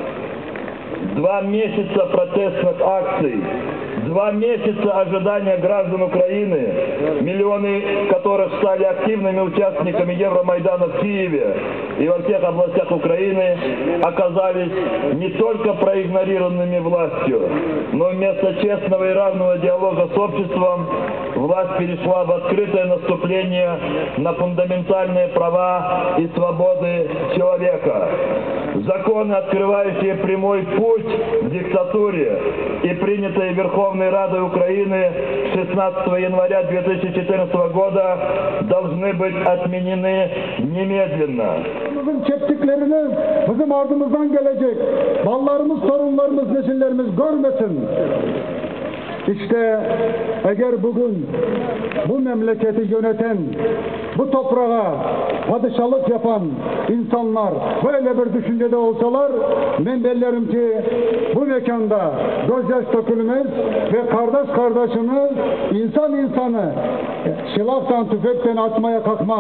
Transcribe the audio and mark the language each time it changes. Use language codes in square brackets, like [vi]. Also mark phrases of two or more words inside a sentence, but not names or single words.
[ru] 2 месяца протестных акций, 2 месяца ожидания граждан Украины, миллионы которых стали активными участниками Евромайдана в Киеве и во всех областях Украины, оказались не только проигнорированными властью, но вместо честного и равного диалога с обществом власть перешла в открытое наступление на фундаментальные права и свободы человека. Законы, открывающие прямой путь к диктатуре и принятые Верховной Радой Украины 16 января 2014 года, должны быть отменены немедленно. [gag] Çektiklerini bizim ardımızdan gelecek ballarımız, torunlarımız, nesillerimiz görmesin. İşte eğer bugün bu memleketi yöneten, bu toprağa padişahlık yapan insanlar böyle bir düşüncede olsalar, ben bellerim ki bu mekanda gözyaş dökülmez ve kardeş kardeşini, insan insanı silahtan, tüfekten atmaya kalkmaz.